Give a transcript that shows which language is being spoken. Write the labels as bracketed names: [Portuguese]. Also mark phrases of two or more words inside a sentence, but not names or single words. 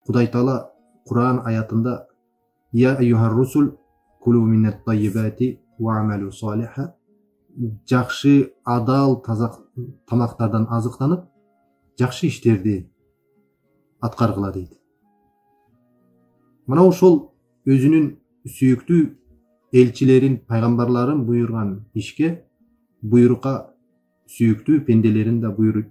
[Kyrgyz] Кудай Таала Кур'ан аятында [Arabic] يا أيها الرسل كلوا من الطيبات واعملوا صالحا, [Kyrgyz] жакшы адал тамактардан азыктанып, жакшы иштерди аткаргыла дейт. Мына ошол өзүнүн сүйүктүү элчилерин, пайгамбарларын буйрган ишке, буйрукка сүйүктүү пенделерин да буйруйт.